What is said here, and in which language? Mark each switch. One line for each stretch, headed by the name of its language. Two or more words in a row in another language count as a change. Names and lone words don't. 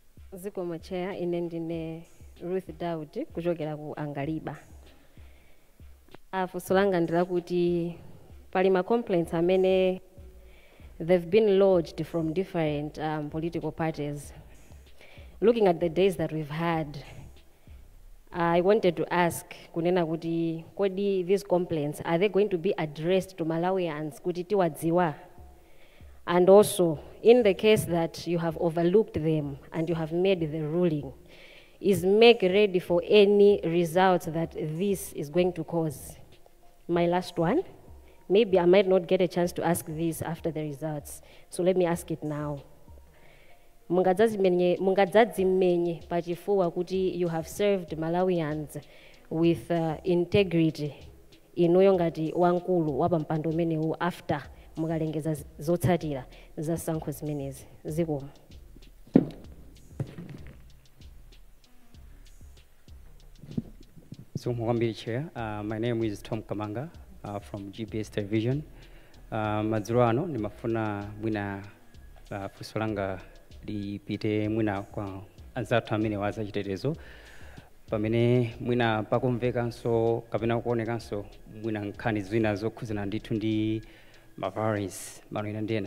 Nyanja: Zikomo Chair, ine ndine Ruth Daud kuchokera ku Angaliba. Funso langa ndilakuti pali ma complaints amene
English: they've been lodged from different political parties. Looking at the days that we've had, I wanted to ask
Nyanja: kunena kuti kodi
English: these complaints, are they going to be addressed to Malawians
Nyanja: kuti tiwadziwa?
English: And also, in the case that you have overlooked them and you have made the ruling, is MEC ready for any results that this is going to cause? My last one, maybe I might not get a chance to ask this after the results, so let me ask it now.
Nyanja: Mungadzadzimmenye pachifuwa kuti
English: you have served Malawians with integrity
Nyanja: inuyo ngati wankulu wapampando umenewu after mukalengeza zotsatira za sankho zimenezi. Zikomo.
English: So Mwambiri Chair, my name is Tom Kamanga from GBS Television.
Nyanja: Madzulo ano nimafuna mwina funso langa lipite mwina kwa anzathu amene waza chitetezo pamene mwina pakumvekanso kapena kuonekanso mwina nkhani zina zokhuzana ndithu ndi violence malo ina ndena.